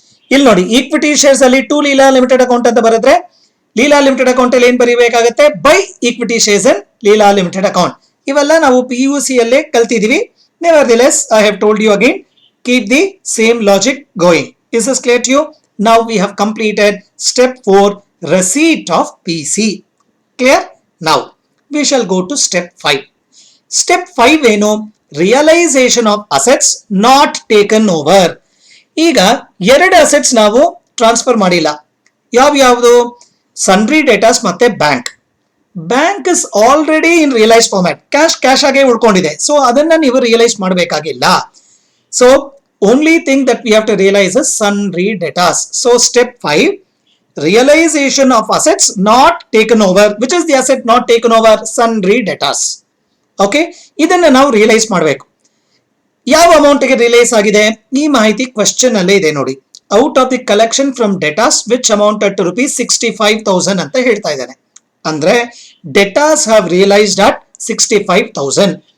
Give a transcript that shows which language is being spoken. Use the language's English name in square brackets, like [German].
[Kannada] ಇಲ್ಲಿ ನೋಡಿ, equity shares ಅಲ್ಲಿ ಟು ಲೀಲಾ ಲಿಮಿಟೆಡ್ ಅಕೌಂಟ್ ಅಂತ ಬರೆದ್ರೆ ಲೀಲಾ ಲಿಮಿಟೆಡ್ ಅಕೌಂಟ್ ಅಲ್ಲಿ ಏನ್ ಬರೀಬೇಕಾಗುತ್ತೆ? [English] Buy equity shares and Leela limited account. [Kannada] ಇವೆಲ್ಲ ನಾವು PUC ಅಲ್ಲೇ ಕಲ್ತಿದೀವಿ. [English] Nevertheless, I have told you again, keep the same logic going. Is this clear to you? Now we have completed step 4, receipt of PC. Clear? Now we shall go to step 5. Step 5 [Kannada] ಏನು? [English] Realization of assets not taken over. [Kannada] ಈಗ ಎರಡು assets ನಾವು transfer ಮಾಡಿಲ್ಲ. ಯಾವ್ದು? [English] sundry debtors [Kannada] ಮತ್ತೆ [English] Bank. Bank is already in realise format. [Kannada] Cash ಆಗೇ ಉಳ್ಕೊಂಡಿದೆ. So ಅದನ್ನ ನೀವು ರಿಯಲೈಸ್ ಮಾಡಬೇಕಾಗಿಲ್ಲ. [English] So only thing that we have to realize is sundry debtors. So step 5, realization of assets not taken over. Which is the asset not taken over? Sundry debtors. [Kannada] Okay, ಇದನ್ನ ನಾವು realise ಮಾಡಬೇಕು. ಯಾವ amount ಗೆ realise ಆಗಿದೆ? ಈ ಮಾಹಿತಿ question ಅಲ್ಲೇ ಇದೆ ನೋಡಿ. [English] out of the collection from debtors which amounted to ₹65,000 [Kannada] ಅಂತ ಹೇಳ್ತಾ ಇದ್ದಾನೆ. ಅಂದ್ರೆ [English] Debtors have realised at 65,000.